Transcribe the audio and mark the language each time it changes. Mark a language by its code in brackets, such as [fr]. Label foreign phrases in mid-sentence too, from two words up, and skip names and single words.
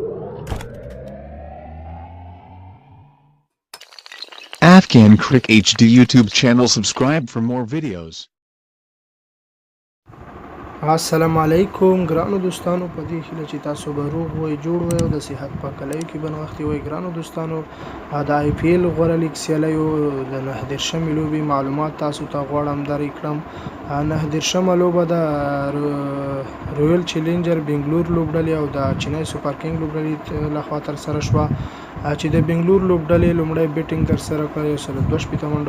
[en] Afghan Crick HD YouTube channel. Subscribe for more videos. [ps] السلام علیکم ګرانو دوستانو په دې هیله چې تاسو به روغ وئ جوړ وئ او د صحت په کلیو کې بنوختي وئ ګرانو دوستانو د آی پی ایل غوره لیګ سیالیو د 9 لوبې معلومات تاسو ته غواړم درې کړم 9 لوبه د رویل چیلنجر بنگلور لوبډلې او د چنای سپر کینګ لوبډلې لخوا تر سره شوه چې د بنگلور لوبډلې لومړی بیټینګ تر سره کړی 2 منډو